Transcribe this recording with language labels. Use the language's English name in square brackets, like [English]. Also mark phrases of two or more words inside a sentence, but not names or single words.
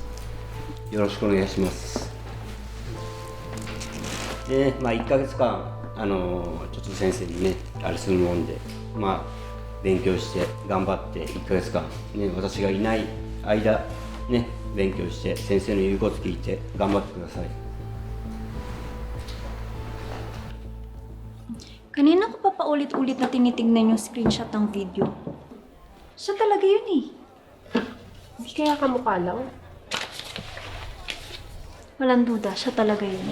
[Japanese] よろしくお願いします。でね、1ヶ月間、ちょっと先生にね、あれするもんで、勉強して、頑張って、1ヶ月間、ね、私がいない間、ね、勉強して、先生の言うこと聞いて、頑張ってください。 [Filipino] Kanina ko pa paulit-ulit na tinitingnan yung screenshot ng video. Siya talaga yun eh. Hindi kaya kamukha lang? Walang duda, siya talaga yun.